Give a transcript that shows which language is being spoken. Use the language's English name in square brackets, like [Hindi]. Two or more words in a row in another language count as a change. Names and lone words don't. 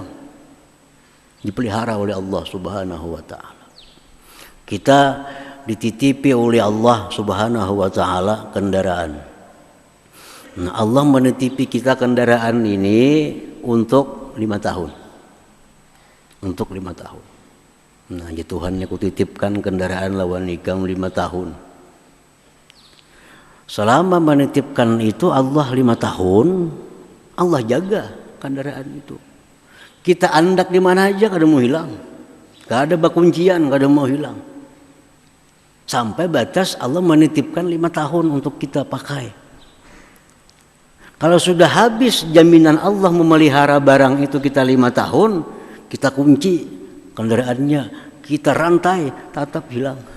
[Indonesian] Dipelihara oleh Allah [Arabic] سبحانه و تعالى. [Indonesian] Kita dititipi oleh Allah [Arabic] سبحانه و تعالى [Indonesian] kendaraan. Nah, Allah menitipi kita kendaraan ini untuk 5 tahun. Untuk 5 tahun. Nah, [Banjar] ya Tuhan aku titipkan kendaraan lawan ikam 5 tahun. [Indonesian] Selama menitipkan itu Allah 5 tahun, Allah jaga kendaraan itu. [Banjar] Kita andak di mana aja kada mau hilang. Kada ada bakuncian, kada mau hilang. [Indonesian] Sampai batas Allah menitipkan 5 tahun untuk kita pakai. Kalau sudah habis jaminan Allah memelihara barang itu kita 5 tahun, kita kunci kendaraannya, kita rantai, tetap hilang.